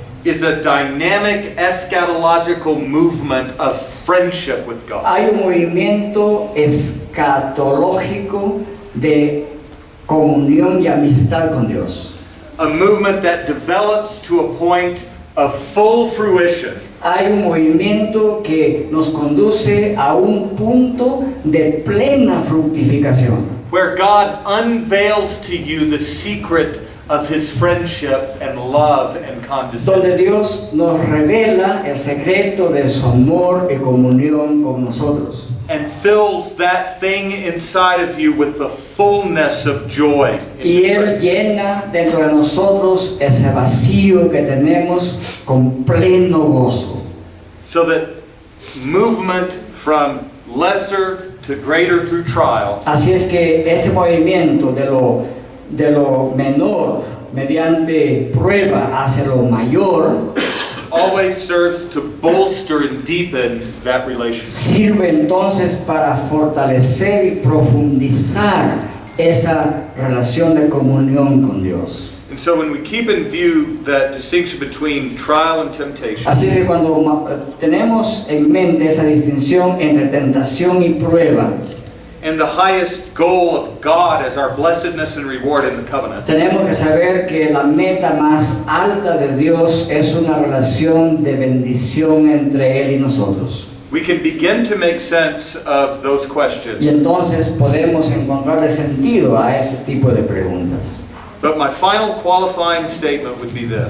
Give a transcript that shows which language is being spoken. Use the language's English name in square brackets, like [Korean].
[English] is a dynamic eschatological movement of friendship with God. [Spanish] hay un movimiento escatológico de comunión y amistad con Dios. [English] A movement that develops to a point of full fruition, [Spanish] Hay un movimiento que nos conduce a un punto de plena fructificación, [English] where God unveils to you the secret of His friendship and love and condescension. [Spanish] donde Dios nos revela el secreto de su amor y comunión con nosotros. [English] And fills that thing inside of you with the fullness of joy. in [Spanish] Y Él [English] Christ. [Spanish] llena dentro de nosotros ese vacío que tenemos con pleno gozo. [English] So that movement from lesser to greater through trial [Spanish] Así es que este movimiento de lo menor mediante prueba hacia lo mayor [English] always serves to bolster and deepen that relationship. [Spanish] sirve entonces para fortalecer y profundizar esa relación de comunión con Dios. [English] And so when we keep in view that distinction between trial and temptation, [Spanish] Así que cuando tenemos en mente esa distinción entre tentación y prueba, [English] and the highest goal of God as our blessedness and reward in the covenant, [Spanish] tenemos que saber que la meta más alta de Dios es una relación de bendición entre Él y nosotros. [English] we can begin to make sense of those questions. [Spanish] Y entonces podemos encontrarle sentido a este tipo de preguntas. [English] But my final qualifying statement would be this.